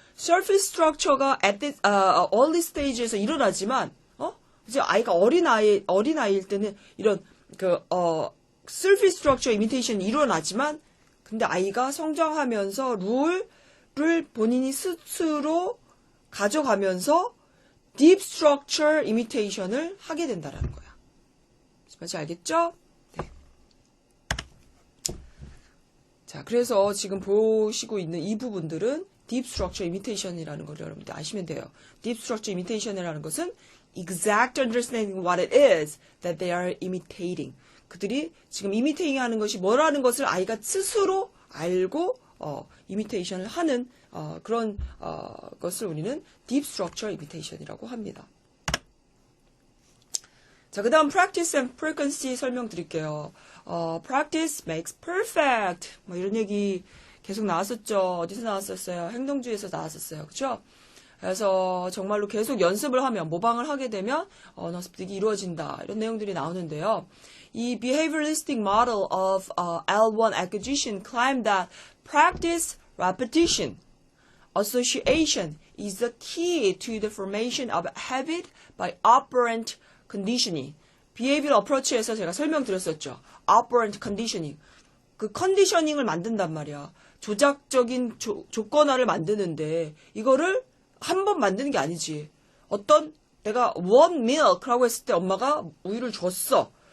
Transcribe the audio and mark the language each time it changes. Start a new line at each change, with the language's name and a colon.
Korean: surface structure가
English: at the early stage
Korean: 에서 일어나지만 이제 아이가 어린아이일 때는 이런 surface structure imitation이 일어나지만 근데 아이가 성장하면서 룰을 본인이 스스로 가져가면서 deep structure imitation을 하게 된다라는 거야. 맞지 알겠죠? 네. 자, 그래서 지금 보시고 있는 이 부분들은 deep structure imitation이라는 걸 여러분들 아시면 돼요.
English: deep structure imitation
Korean: 이라는 것은
English: exact understanding what it is that they are imitating.
Korean: 그들이 지금 imitating 하는 것이 뭐라는 것을 아이가 스스로 알고 imitation을 하는 그런 것을 우리는 deep structure imitation이라고 합니다. 자, 그 다음
English: practice and frequency
Korean: 설명드릴게요.
English: practice makes perfect.
Korean: 뭐 이런 얘기 계속 나왔었죠. 어디서 나왔었어요? 행동주의에서 나왔었어요. 그쵸? 그래서 정말로 계속 연습을 하면, 모방을 하게 되면 언어 습득이 이루어진다. 이런 내용들이 나오는데요.
English: 이 behavioralistic model of L1 acquisition claimed that practice, repetition, association is the key to the formation of habit by operant conditioning.
Korean: behavioral approach에서 제가 설명드렸었죠.
English: operant conditioning.
Korean: 그 컨디셔닝을 만든단 말이야. 조작적인 조건화를 만드는데 이거를 한 번 만드는 게 아니지. 내가
English: one milk
Korean: 라고 했을 때 엄마가 우유를 줬어.